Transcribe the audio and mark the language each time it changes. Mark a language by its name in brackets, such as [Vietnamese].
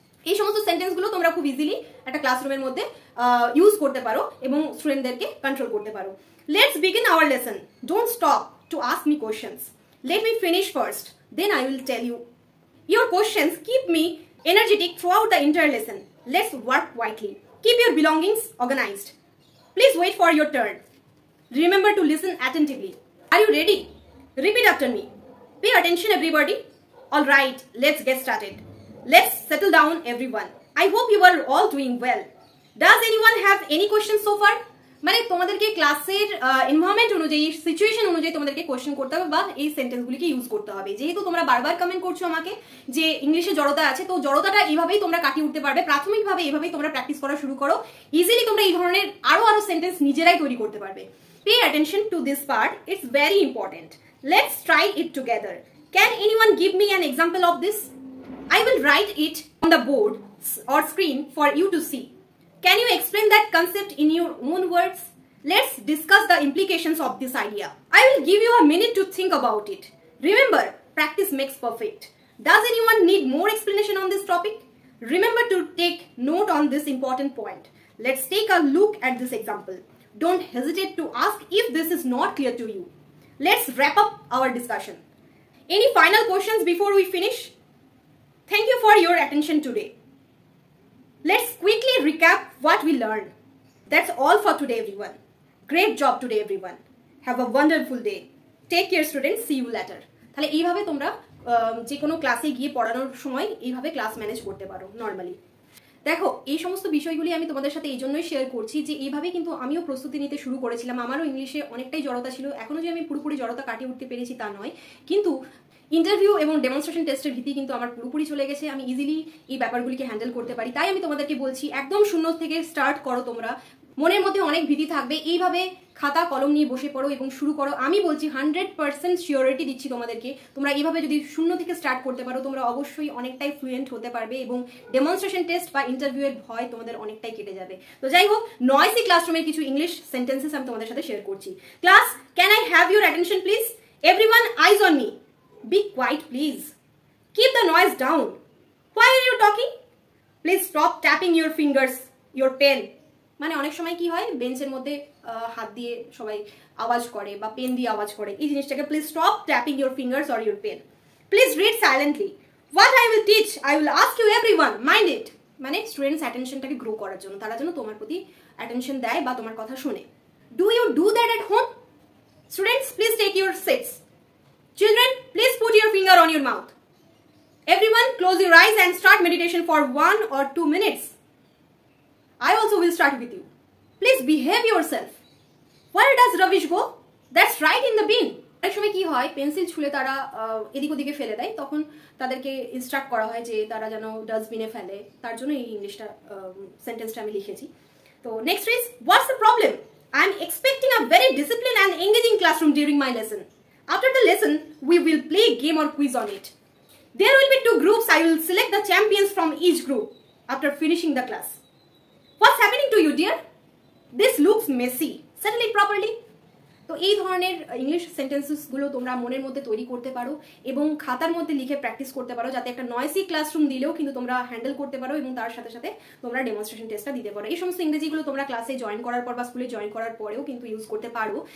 [Bangla] এই সমস্ত সেন্টেন্স গুলো তোমরা খুব ইজিলি একটা ক্লাসরুমের মধ্যে ইউজ করতে পারো এবং স্টুডেন্টদেরকে কন্ট্রোল করতে পারো। [English] Let's begin our lesson. Don't stop to ask me questions. Let me finish first, then I will tell you. Your questions keep me energetic throughout the entire lesson. Let's work quietly. Keep your belongings organized. Please wait for your turn. Remember to listen attentively. Are you ready? Repeat after me. Pay attention everybody. Alright, let's get started. Let's settle down everyone. I hope you are all doing well. Does anyone have any questions so far? [Bangla] মানে তোমাদেরকে ক্লাসের environment অনুযায়ী situation অনুযায়ী তোমাদেরকে question করতে হবে বা এই সেন্টেন্সগুলিকে ইউজ করতে হবে। যেহেতু তোমরা বারবার কমেন্ট করছো আমাকে যে ইংলিশে জড়তা আছে, তো জড়তাটা এইভাবেই তোমরা কাটিয়ে উঠতে পারবে। প্রাথমিকভাবে এইভাবেই তোমরা প্র্যাকটিস করা শুরু করো, ইজিলি তোমরা এই ধরনের আরো সেন্টেন্স নিজেরাই তৈরি করতে পারবে। [English] Pay attention to this part, it's very important. Let's try it together. Can anyone give me an example of this? I will write it on the board or screen for you to see. Can you explain that concept in your own words? Let's discuss the implications of this idea. I will give you a minute to think about it. Remember, practice makes perfect. Does anyone need more explanation on this topic? Remember to take note on this important point. Let's take a look at this example. Don't hesitate to ask if this is not clear to you. Let's wrap up our discussion. Any final questions before we finish? Thank you for your attention today. Let's quickly recap what we learned. That's all for today, everyone. Great job today, everyone. Have a wonderful day. Take care, students. See you later. [Bangla] তাহলে এইভাবে তোমরা যে কোনো ক্লাসে গিয়ে পড়ানোর সময় এইভাবে ক্লাস ম্যানেজ করতে পারো নর্মালি। দেখো, এই সমস্ত বিষয়গুলি আমি তোমাদের সাথে এই জন্যই শেয়ার করছি যে এইভাবে কিন্তু আমিও প্রস্তুতি নিতে শুরু করেছিলাম। আমারও ইংলিশে অনেকটাই জড়তা ছিল, এখনো যে আমি পুরোপুরি জড়তা কাটিয়ে উঠতে পেরেছি তা নয়, কিন্তু ইন্টারভিউ এবং ডেমনস্ট্রেশন টেস্টের ভীতি কিন্তু আমার পুরোপুরি চলে গেছে। আমি ইজিলি এই ব্যাপারগুলিকে হ্যান্ডেল করতে পারি। তাই আমি তোমাদেরকে বলছি, একদম শূন্য থেকে স্টার্ট করো। তোমরা মনের মধ্যে অনেক ভীতি থাকবে, এইভাবে খাতা কলম নিয়ে বসে পড়ো এবং শুরু করো। আমি বলছি 100% সিওরিটি দিচ্ছি তোমাদেরকে, তোমরা এইভাবে যদি শূন্য থেকে স্টার্ট করতে পারো তোমরা অবশ্যই অনেকটাই ফ্লুয়েন্ট হতে পারবে এবং ডেমনস্ট্রেশন টেস্ট বা ইন্টারভিউয়ের ভয় তোমাদের অনেকটাই কেটে যাবে। তো যাই হোক, নয়েসি ক্লাসরুমের কিছু ইংলিশ সেন্টেন্সেস আমি তোমাদের সাথে শেয়ার করছি। [English] Class, can I have your attention please? Everyone, eyes on me. Be quiet, please. Keep the noise down. Why are you talking? Please stop tapping your fingers, your pen. [Bangla] মানে অনেক সময় কি হয়, বেঞ্চের মধ্যে হাত দিয়ে সবাই আওয়াজ করে বা পেন দিয়ে আওয়াজ করে, এই জিনিসটাকে [English] Please stop tapping your fingers or your pen. Please read silently. What I will teach, I will ask you everyone, mind it. [Bangla] মানে স্টুডেন্টস অ্যাটেনশনটাকে গ্রো করার জন্য, তারা যেন তোমার প্রতি অ্যাটেনশন দেয় বা তোমার কথা শোনে। [English] Do you do that at home? Students, please take your seats. Children, please put your finger on your mouth. Everyone, close your eyes and start meditation for 1 or 2 minutes. I also will start with you. Please behave yourself. Where does Ravish go? That's right in the bin. [Bangla] অনেক সময় কি হয়, pencil ছুলে তারা এদিক ওদিকে ফেলে দেয়, তখন তাদেরকে ইনস্ট্রাক্ট করা হয় যে তারা যেন ডাস্টবিনে ফেলে। তার জন্য এই ইংলিশটা সেন্টেন্সটা আমি লিখেছি। তো [English] Next is, what's the problem? I am expecting a very discipline and engaging classroom during my lesson. After the lesson, we will play a game or quiz on it. There will be 2 groups. I will select the champions from each group after finishing the class. What's happening to you, dear? This looks messy. Settle it properly. [Bangla] তো এই ধরনের English সেন্টেন্সেসগুলো তোমরা মনের মধ্যে তৈরি করতে পারো এবং খাতার মধ্যে লিখে প্র্যাকটিস করতে পারো, যাতে একটা নয়েসি ক্লাসরুম দিলেও কিন্তু তোমরা হ্যান্ডেল করতে পারো এবং তার সাথে সাথে তোমরা ডেমনস্ট্রেশন টেস্টটা দিতে পারো। এই সমস্ত ইংরেজিগুলো তোমরা ক্লাসে জয়েন করার পর বা স্কুলে জয়েন করার পরেও কিন্তু ইউজ করতে পারো।